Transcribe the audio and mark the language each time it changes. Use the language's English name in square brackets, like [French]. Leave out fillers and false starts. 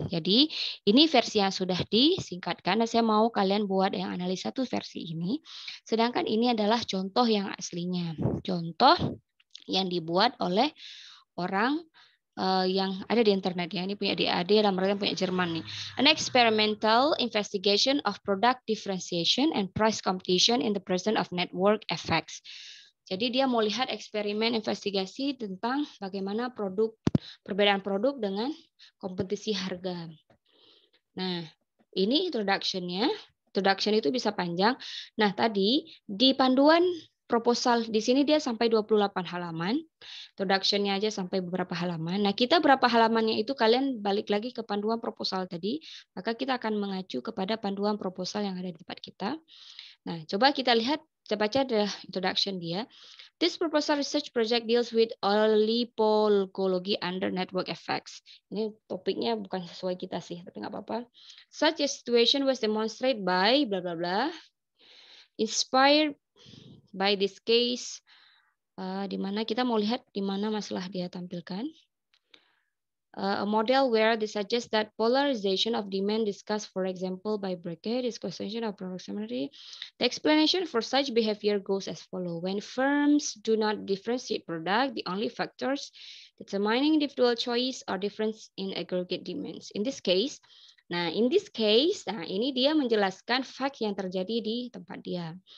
[Indonesian] Jadi, ini versi yang sudah disingkatkan, dan saya mau kalian buat yang analisa tuh versi ini. Sedangkan ini adalah contoh yang aslinya. Contoh yang dibuat oleh orang yang ada di internet ya. Ini punya DAD dan mereka punya Jerman nih. [English] An experimental investigation of product differentiation and price competition in the presence of network effects. [Indonesian] Jadi dia mau lihat eksperimen investigasi tentang bagaimana perbedaan produk dengan kompetisi harga. Nah, ini introduction-nya. Introduction itu bisa panjang. Nah, tadi di panduan proposal di sini dia sampai 28 halaman. Introduction-nya aja sampai beberapa halaman. Nah, kita berapa halamannya itu kalian balik lagi ke panduan proposal tadi, maka kita akan mengacu kepada panduan proposal yang ada di tempat kita. Nah, coba kita lihat, kita baca [English] the introduction [Indonesian] dia. [English] This proposal research project deals with oligopoly under network effects. [Indonesian] Ini topiknya bukan sesuai kita sih, tapi nggak apa-apa. [English] Such a situation was demonstrated by bla bla [Indonesian] bla. [English] Inspired by this case, [Indonesian] di mana kita mau lihat di mana masalah dia tampilkan. [English] A model where they suggest that polarization of demand discussed, for example, by Brackett, is causation of proximity. The explanation for such behavior goes as follows. When firms do not differentiate product, the only factors determining individual choice are difference in aggregate demands. In this case, [Indonesian] ini dia menjelaskan fact yang terjadi di tempat dia.